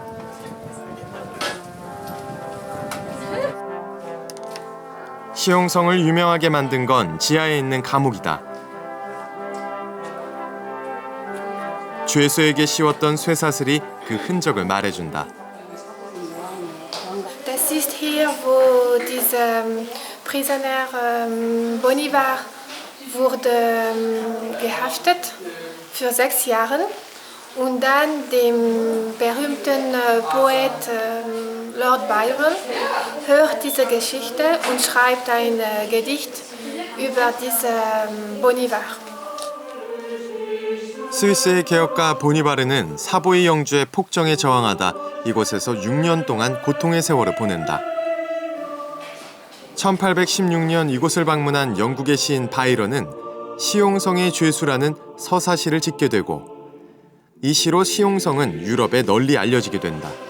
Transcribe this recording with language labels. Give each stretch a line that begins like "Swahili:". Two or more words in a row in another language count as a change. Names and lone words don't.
Korean: 시용성을 유명하게 만든 건 지하에 있는 감옥이다. 죄수에게 씌웠던 쇠사슬이 그 흔적을 말해준다.
German: Das ist hier, wo dieser Prisoner Bonivar wurde gehaftet für 6 Jahre und dann dem berühmten Poet Lord Byron hört diese Geschichte und schreibt ein Gedicht über diesen Bonivar.
Korean: 스위스의 개혁가 보니바르는 사보이 영주의 폭정에 저항하다 이곳에서 6년 동안 고통의 세월을 보낸다. 1816년 이곳을 방문한 영국의 시인 바이런은 시용성의 죄수라는 서사시를 짓게 되고 이 시로 시용성은 유럽에 널리 알려지게 된다.